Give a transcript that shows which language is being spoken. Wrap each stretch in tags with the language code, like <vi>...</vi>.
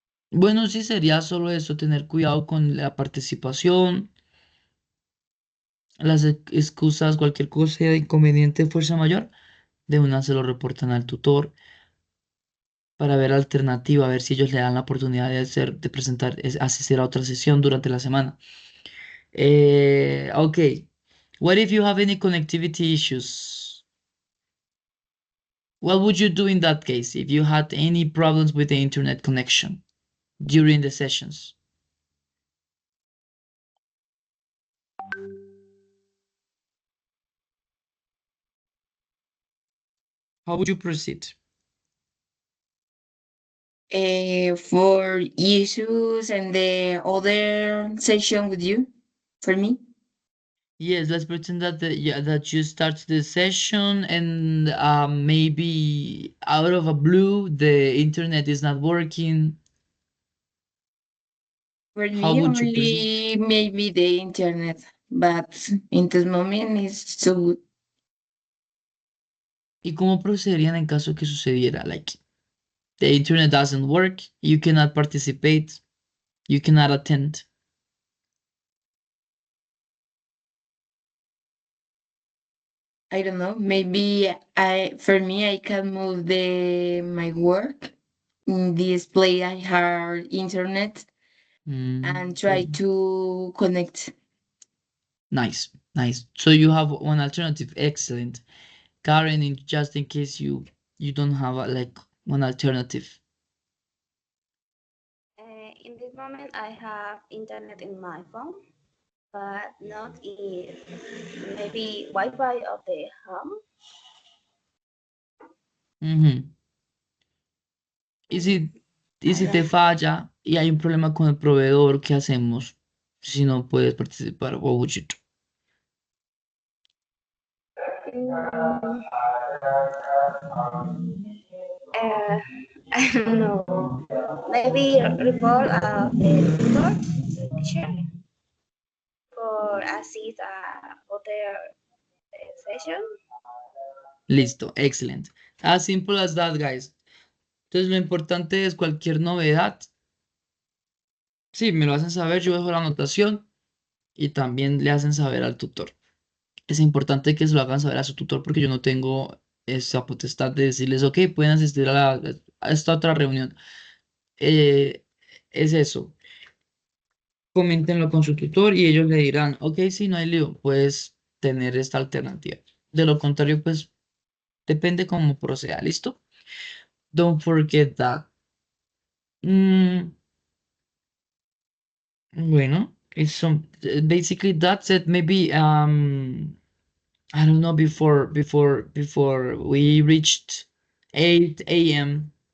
<es>Bueno, sí sería solo eso, tener cuidado con la participación, las excusas, cualquier cosa de inconveniente, fuerza mayor, de una se lo reportan al tutor para ver alternativa, a ver si ellos le dan la oportunidad de presentar, asistir a otra sesión durante la semana.</es> <en>Okay. What if you have any connectivity issues? What would you do in that case if you had any problems with the internet connection during the sessions? How would you proceed? For issues and the other session with you, for me. Yes, let's pretend that that you start the session and maybe out of a blue the internet is not working. For How me, would you proceed? only maybe the internet, but in this moment it's so good.</en> <es>¿Y cómo procederían en caso que sucediera?</es> <en>Like the internet doesn't work, you cannot participate, you cannot attend. I don't know. Maybe for me, I can move my work in display. I have internet and try Okay. to connect. Nice, nice. So you have one alternative. Excellent. Karen, just in case you don't have like one alternative. In this moment, I have internet in my phone, but not in maybe Wi-Fi of the home. Ujú.</en> <es>Y si te falla y hay un problema con el proveedor, ¿qué hacemos si no puedes participar?</es> <en>What would you do? Mm, I don't know. Maybe report the tutor teacher for assist other session.</en> <es>Listo, excelente.</es> <en>As simple as that, guys.</en> <es>Entonces lo importante es cualquier novedad. Sí, me lo hacen saber, yo dejo la anotación y también le hacen saber al tutor. Es importante que se lo hagan saber a su tutor porque yo no tengo esa potestad de decirles, ok, pueden asistir a esta otra reunión. Eh, es eso. Coméntenlo con su tutor y ellos le dirán, ok, sí, no hay lío, puedes tener esta alternativa. De lo contrario, pues depende cómo proceda, ¿listo?</es> <en>Don't forget that. Mm, bueno, basically that's it. Maybe I don't know, before we reached 8 a.m.</en>